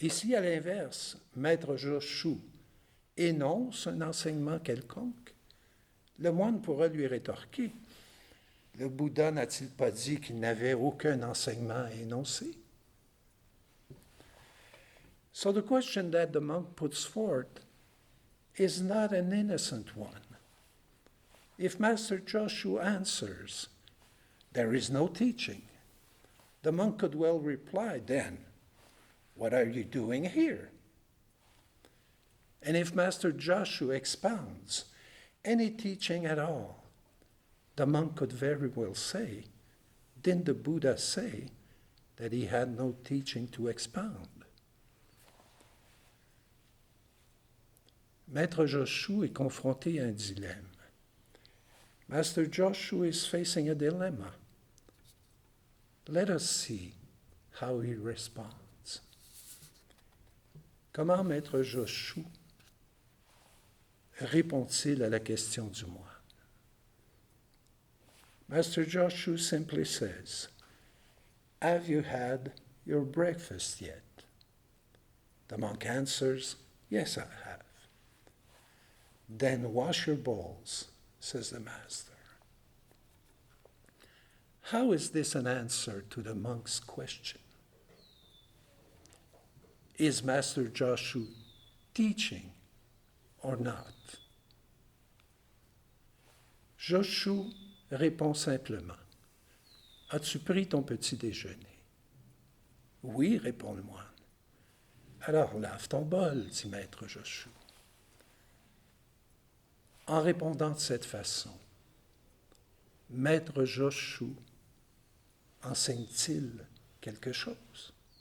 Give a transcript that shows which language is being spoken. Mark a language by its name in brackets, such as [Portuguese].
[French] Et si à l'inverse, Maître Joshu énonce un enseignement quelconque, le moine pourra lui rétorquer « Le Bouddha n'a-t-il pas dit qu'il n'avait aucun enseignement à énoncer ?» [English] So the question that the monk puts forth is not an innocent one. If Master Joshu answers, there is no teaching, the monk could well reply, then, what are you doing here? And if Master Joshu expounds any teaching at all, the monk could very well say, didn't the Buddha say that he had no teaching to expound? [French] Maître Joshu est confronté à un dilemme. [English] Master Joshu is facing a dilemma. Let us see how he responds. [French] Comment Maître Joshu répond-il à la question du moine? [English] Master Joshu simply says, have you had your breakfast yet? The monk answers, yes, I have. Then wash your bowls, says the master. How is this an answer to the monk's question? Is Master Joshu teaching or not? [French] Joshu répond simplement, as-tu pris ton petit déjeuner? Oui, répond le moine. Alors lave ton bol, dit Maître Joshu. En répondant de cette façon, Maître Joshu enseigne-t-il quelque chose?